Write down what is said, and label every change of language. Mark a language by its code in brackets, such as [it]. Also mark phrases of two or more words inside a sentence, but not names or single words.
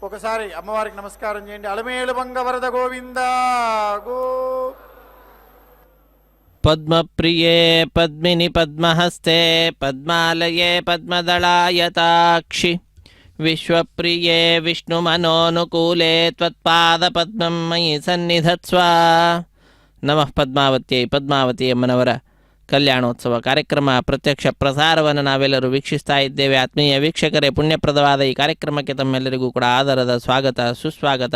[te] ఒకసారి అమ్మవారికి నమస్కారం చేయండి. అలమేలు మంగ వరద గోవింద గో. [sa] పద్మప్రియే పద్మిని పద్మహస్తే పద్మాలయే పద్మదళాయతాక్షి విశ్వప్రియే విష్ణుమనోనుకూలే ತ್ವತ್ಪಾದಪದ್ಮಂ ಮಯಿ ಸನ್ನಿಧತ್ಸ್ವ. ನಮಃ ಪದ್ಮಾವತ್ಯೈ. [kn] ಪದ್ಮಾವತಿ ಅಮ್ಮನವರ ಕಲ್ಯಾಣೋತ್ಸವ ಕಾರ್ಯಕ್ರಮ ಪ್ರತ್ಯಕ್ಷ ಪ್ರಸಾರವನ್ನು ನಾವೆಲ್ಲರೂ ವೀಕ್ಷಿಸ್ತಾ ಇದ್ದೇವೆ. ಆತ್ಮೀಯ ವೀಕ್ಷಕರೇ, ಪುಣ್ಯಪ್ರದವಾದ ಈ ಕಾರ್ಯಕ್ರಮಕ್ಕೆ ತಮ್ಮೆಲ್ಲರಿಗೂ ಕೂಡ ಆದರದ ಸ್ವಾಗತ ಸುಸ್ವಾಗತ.